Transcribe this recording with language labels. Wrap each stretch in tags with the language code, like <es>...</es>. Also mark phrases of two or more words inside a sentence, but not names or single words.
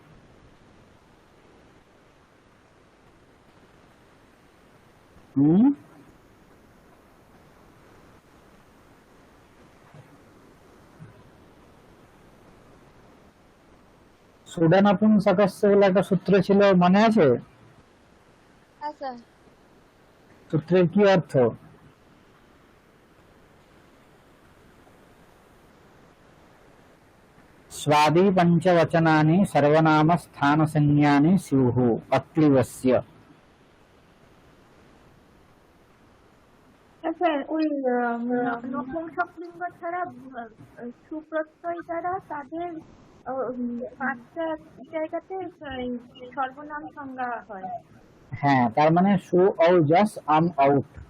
<bn>হুম, সুডানপুংসকস্য বলে একটা সূত্র ছিল, মনে আছে? হ্যাঁ স্যার। সূত্রের কি অর্থ?</bn> <sa>स्वादि पंचवचनानि सर्वनाम स्थान संज्ञानि स्युः अक्लिवस्य।</sa> <bn>স্যার ওই নপুংসকলিঙ্গ ছাড়া সুপ্রত্যয় দ্বারা তাদের পাঁচটা জায়গাতে সর্বনাম সংজ্ঞা হয়। হ্যাঁ, তার মানে সু ঔ যস আম আউট।</bn>